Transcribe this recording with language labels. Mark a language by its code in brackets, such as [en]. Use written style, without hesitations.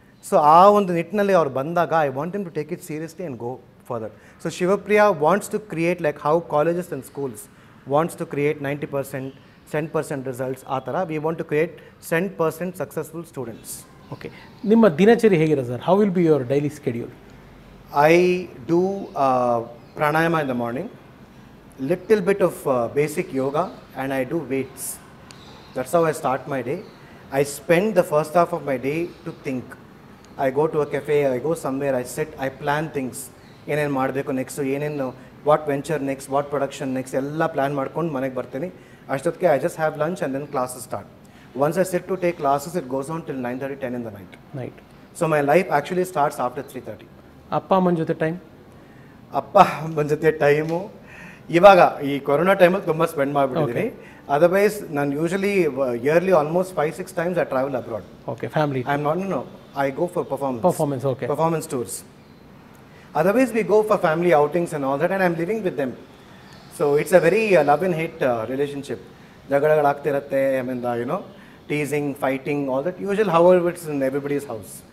[en] so [kn] ಆ ಒಂದು ನಿಟ್ಟಿನಲ್ಲಿ ಅವ್ರು ಬಂದಾಗ [en] I want him to take it seriously and go further. So Shivapriya wants to create like how colleges and schools wants to create 90%, 10% results. [kn] ಆ ಥರ [en] We want to create 10% successful students. Okay, [kn] ನಿಮ್ಮ ದಿನಚರಿ ಹೇಗಿರುತ್ತೆ sir? [en] How will be your daily schedule? I do pranayama in the morning, little bit of basic yoga, and I do weights. That's how I start my day. I spend the first half of my day to think. I go to a cafe, I go somewhere, I sit, I plan things. [kn] ಏನೇನು ಮಾಡಬೇಕು next, ಏನೇನು [en] what venture next, what production next [kn] ಎಲ್ಲ plan ಮಾಡ್ಕೊಂಡು ಮನೆಗೆ ಬರ್ತೀನಿ. [en] ಅಷ್ಟೊತ್ತಿಗೆ I just have lunch and then classes start. Once I sit to take classes, it goes on till 9:30, 10 in the night. So my life actually starts after 3:30. [kn] ಅಪ್ಪ ಅಮ್ಮನ ಜೊತೆ time? ಅಪ್ಪ ಅಮ್ಮನ ಜೊತೆ ಟೈಮು ಇವಾಗ ಈ ಕೊರೋನಾ ಟೈಮಲ್ಲಿ ತುಂಬ ಸ್ಪೆಂಡ್ ಮಾಡಿಬಿಟ್ಟಿದ್ದೀನಿ. [en] Otherwise ನಾನು usually yearly almost 5-6 times I travel abroad. Okay, family. I'm not, no, I go for performance. Okay. Performance tours. Otherwise we go for family outings and all that, and I'm living with them. So it's a very love and hate relationship. ಜಗಳಗಳಾಗ್ತಿರತ್ತೆ, I mean, teasing, fighting, all that usual, however it's in everybody's house.